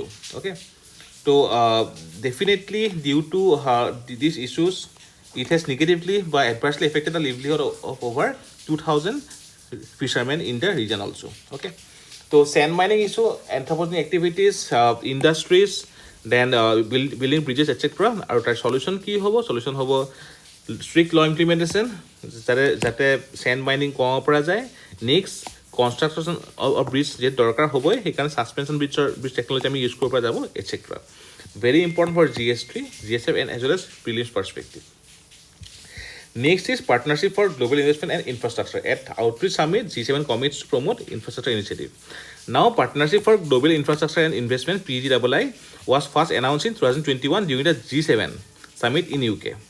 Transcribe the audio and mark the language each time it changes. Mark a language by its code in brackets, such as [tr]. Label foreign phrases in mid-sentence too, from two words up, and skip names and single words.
[en] Okay, so definitely due to these issues, it has negatively but adversely affected the livelihood of over 2,000 fishermen in the region also. Okay, so sand mining issue, anthropogenic activities, industries, then building bridges, etc. [as] আৰু তাৰ solution কি হ'ব? Solution হ'ব [en] strict law implementation, [as] যাতে [en] sand mining [as] কমাব পৰা যায়. [en] Next, construction of bridge [as] যে দৰকাৰ হ'বই, সেইকাৰণে [en] suspension bridge technology [as] আমি use কৰিব পৰা যাব, [en] etc. Very important for GS3, GSF, and as well as prelims perspective. Next is partnership for global investment and infrastructure. At Outreach Summit, G7 commits to promote infrastructure initiative. Now, partnership for global infrastructure and investment (PGII) was first announced in 2021 during the G7 summit in UK.